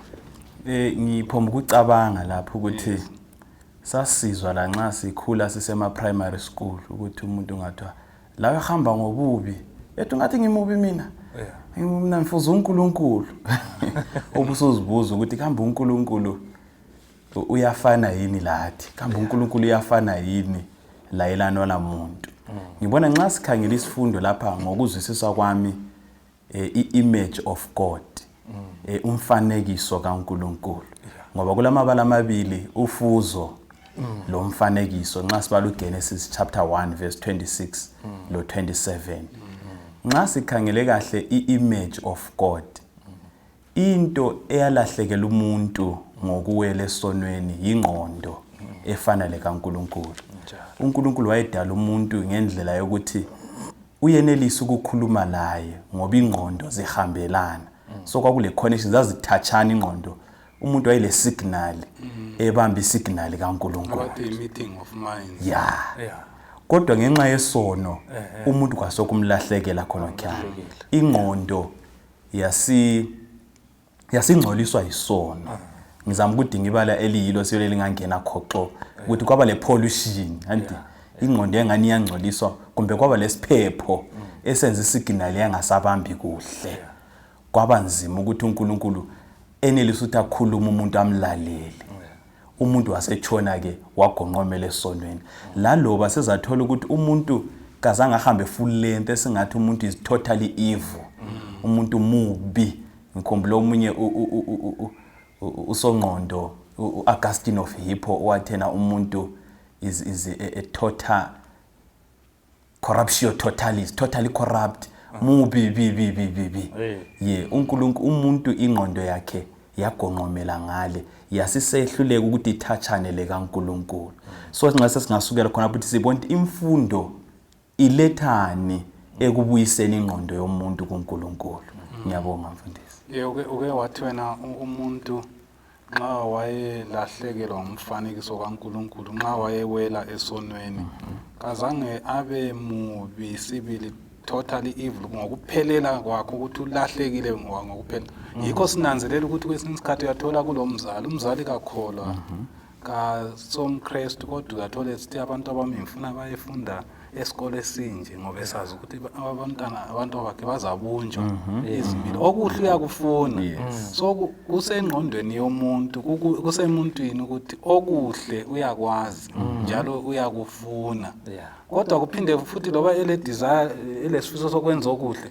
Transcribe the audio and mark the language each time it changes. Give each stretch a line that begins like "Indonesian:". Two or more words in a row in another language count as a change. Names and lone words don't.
North Ndebele: Ngiphomba ukucabanga lapho ukuthi sasizwa la nxa sikhula sisema
English: primary school
North Ndebele: ukuthi umuntu ngathiwa la ehamba ngobubi ethi ngathi ngimubi mina. Mina mfuza uNkulunkulu. Ubusuzibuza ukuthi kambe uNkulunkulu uyafana yini lathi? Kambe uNkulunkulu uyafana yini layelana lamuntu? Ngibona nxa sikhangela isifundo lapha ngokuzwisisa kwami i-
English: image of God.
North Ndebele: Umfanekiso kaNkulunkulu. Ngoba kulamabala amabili ufuzo lo mfanekiso nxa sibala uGenesise
English: chapter 1 verse 26
North Ndebele: lo 27. Nxa sikhangele kahle i-
English: image of God,
North Ndebele: into eyalahlekela umuntu ngokuwela esonweni ingqondo efana lekaNkulunkulu. uNkulunkulu wayedala umuntu ngendlela yokuthi uyenelisa ukukhuluma naye ngoba ingqondo zihambelana. So kwakule connection zazithatshana ingqondo. Umuntu wayele signal ebamba isignal kaNkulunkulu. Abathi
English: meeting of minds.
North Ndebele: Yeah. Kodwa ngenxa yesono umuntu kwasokumlahlekela khona khaya. Ingqondo yasingcoliswa isono. Ngizama ukudinga ibala eliyilo siyole lingangena khoxo ukuthi kwaba le pollution anti ingqondo engani iyangcoliswa kumbe kwaba lesiphepho esenza isignal yangasabambi kuhle. Kwaba nzima ukuthi uNkulunkulu enelisa ukuthi akhuluma umuntu amlalele. umuntu wasetshona ke wagonqomela esonweni laloba sezathola ukuthi umuntu kazange ahambe
English: full length
North Ndebele: esingathi umuntu
English: is totally evil
North Ndebele: umuntu mubi ngikhumbula omunye usongqondo Augustine of Hippo wathena umuntu
English: is a total corruption totalis totally corrupt
North Ndebele: mubi bi umuntu ingqondo yakhe yagonqomela ngale yasisehluleka ukuthi ithachane lekaNkulunkulu so nxa sesingasukela khona ukuthi sibona imfundo ilethani ekubuyiseni ingqondo yomuntu kuNkulunkulu ngiyabonga mfundisi uke wathi wena umuntu nxa wayelahlekelwa umfanekiso kaNkulunkulu nxa wayewela esonweni kazange abe mubi sibili totally evil ngokuphelela kwakho ukuthi ulahlekile ngokuphelela yikho sinanzelela ukuthi kwesinye isikhathi uyathola umzali kakholwa kasomKristu kodwa uyathola sithi abantu abami ngifuna bayefunda esikole esinje ngoba esazi ukuthi abantu bakhe bazabunjwa izimilo okuhle uyakufuna so kusengqondweni yomuntu kusemuntwini ukuthi okuhle uyakwazi njalo uyakufuna kodwa kuphinde futhi loba desire elesifiso sokwenza okuhle